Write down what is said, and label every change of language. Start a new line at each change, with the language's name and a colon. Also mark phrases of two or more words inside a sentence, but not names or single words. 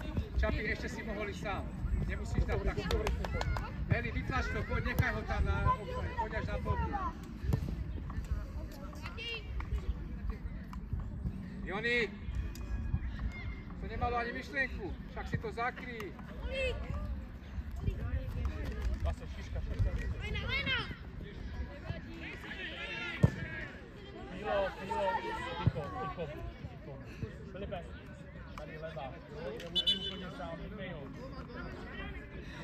Slovak: Čapi, ešte si mohol ísť sám. Nemusíš dať tak. Eli, vytlač to, poď, nechaj ho tam na obchode, poď až na polku. Joni, to nemalo ani myšlienku, však si to zakryj. Zase šiška. Ticho.
Czech: Filipe, tady levá. Je úplně sám, nechej ho.